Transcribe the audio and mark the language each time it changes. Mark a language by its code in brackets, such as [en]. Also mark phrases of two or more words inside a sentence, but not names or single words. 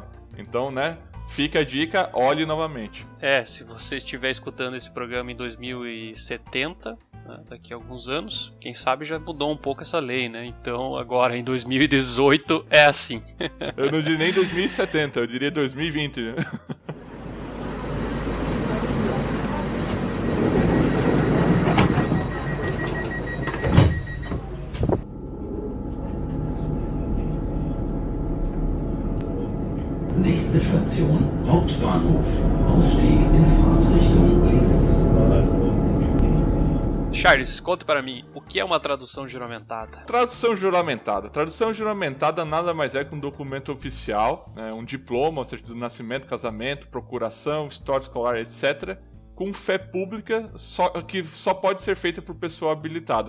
[pt] Então, né, fica a dica, olhe novamente. Se você estiver escutando esse programa em 2070, né, daqui a alguns anos, quem sabe já mudou um pouco essa lei, né? Então, agora em 2018 é assim. Eu não diria nem 2070, eu diria 2020, né? [de] Nächste Station, Hauptbahnhof. Ausstieg in Fahrtrichtung links. [pt] Charles, conta para mim, o que é uma tradução juramentada? Tradução juramentada. Tradução juramentada nada mais é que um documento oficial, né, um diploma, certidão de nascimento, casamento, procuração, história escolar, etc., com fé pública, que só pode ser feita por pessoa habilitada.